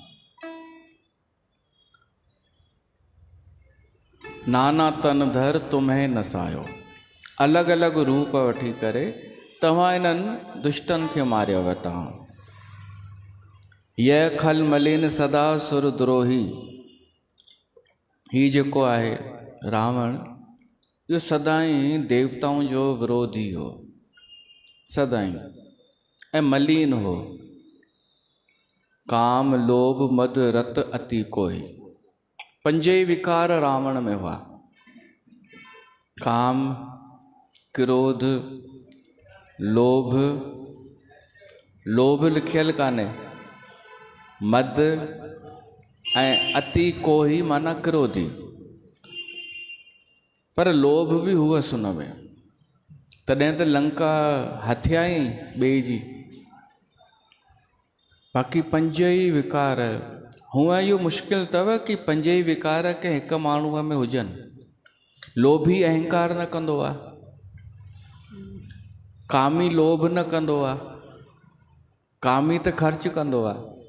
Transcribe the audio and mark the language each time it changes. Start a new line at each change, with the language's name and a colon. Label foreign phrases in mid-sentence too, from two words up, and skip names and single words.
Awadhi: नाना तन धर तुम्हें नसायो।
Sindhi: अलग अलग रूप वठी करे तव्हां इन्हनि दुष्टनि खे मारियव।
Awadhi: तव्हां यह खल मलिन सदा सुर द्रोही।
Sindhi: ही जेको आहे रावण, इहो सदाई देवताउनि जो विरोधी हो, सदाई, ऐं मलिन हो।
Awadhi: काम लोभ मद रत अति कोई।
Sindhi: पंजे विकार रावण में हुआ। काम, क्रोध, लोभ, लोभ लिखियल कान्हे, मद ऐं अति कोही माना क्रोधी। पर लोभ बि हुअसि हुन में, तॾहिं त लंका हथियाई ॿिए जी। बाक़ी पंज ई विकार, हूअं इहो मुश्किल अथव कि पंज ई विकार के हिकु माण्हूअ में हुजनि। लोभी अहंकार न कंदो आहे, कामी लोभ न कंदो आहे, कामी त ख़र्च कंदो आहे।